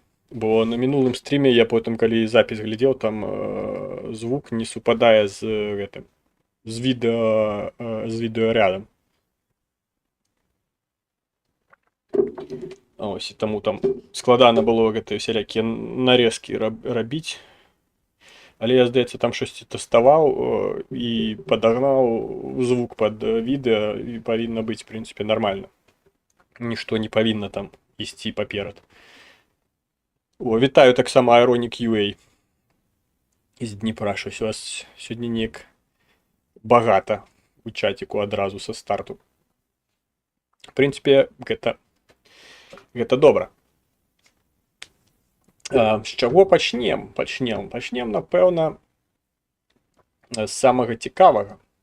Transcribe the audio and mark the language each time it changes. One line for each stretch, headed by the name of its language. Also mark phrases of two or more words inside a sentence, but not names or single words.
Belarusian: Бо на мінулым стріме я потым, калі запіс глядзеў, там звук не супадае з гэтым, з відэарядам. Ось, і таму там складана было гэтыя всялякія нарезкі рабіць. Але я, здаецца, там щось тэставаў і падагнаў звук пад відэа, і павінна быць, в прынцыпе, нармальна. Нішто не павінна там ісці паперад. О, вітаю таксама Ironik UA з Дніпра, щось у вас сьогодні неяк багата у чаціку адразу са старту. В прынцыпе, гэта добра. З чаго пачнем? Пачнем, напэўна, з самага цікавага.